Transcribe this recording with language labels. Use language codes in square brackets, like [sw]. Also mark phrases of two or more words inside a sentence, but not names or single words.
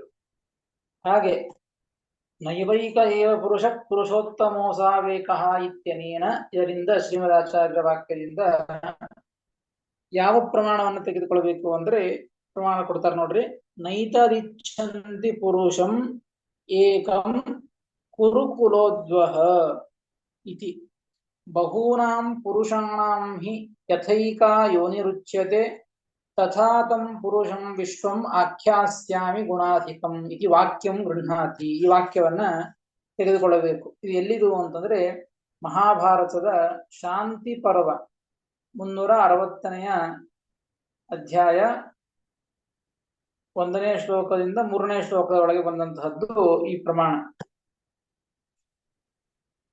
[kn] ಹಾಗೆ [sa] ನೈವೈಕ ಏವ ಪುರುಷ ಪುರುಷೋತ್ತಮೋಸಾವೇಕಃ ಇತ್ಯನೇನ, [kn] ಇದರಿಂದ ಶ್ರೀಮದಾಚಾರ್ಯರ ವಾಕ್ಯದಿಂದ ಯಾವ ಪ್ರಮಾಣವನ್ನು ತೆಗೆದುಕೊಳ್ಬೇಕು ಅಂದ್ರೆ ಪ್ರಮಾಣ ಕೊಡ್ತಾರೆ ನೋಡ್ರಿ. [sa] ನೈತರಿಚ್ಛಂತಿ ಪುರುಷಂ ಏಕಂ ಕುರುಕುಲೋದ್ವಹ ಇತಿ ಬಹೂನಾಂ ಪುರುಷಾಣಾಂ ಹಿ ಯಥೈಕಾ ಯೋನಿರುಚ್ಯತೆ ತಥಾ ತಂ ಪುರುಷಂ ವಿಶ್ವಂ ಆಖ್ಯಾಸ್ಯಾಮಿ ಗುಣಾಧಿಕಂ ಇತಿ ವಾಕ್ಯಂ ಗೃಹ್ಣಾತಿ. [kn] ಈ ವಾಕ್ಯವನ್ನ ತೆಗೆದುಕೊಳ್ಳಬೇಕು. ಇದು ಎಲ್ಲಿದು ಅಂತಂದ್ರೆ ಮಹಾಭಾರತದ ಶಾಂತಿ ಪರ್ವ 360ನೇ ಅಧ್ಯಾಯ 1ನೇ ಶ್ಲೋಕದಿಂದ 3ನೇ ಶ್ಲೋಕದ ಒಳಗೆ ಬಂದಂತಹದ್ದು ಈ ಪ್ರಮಾಣ.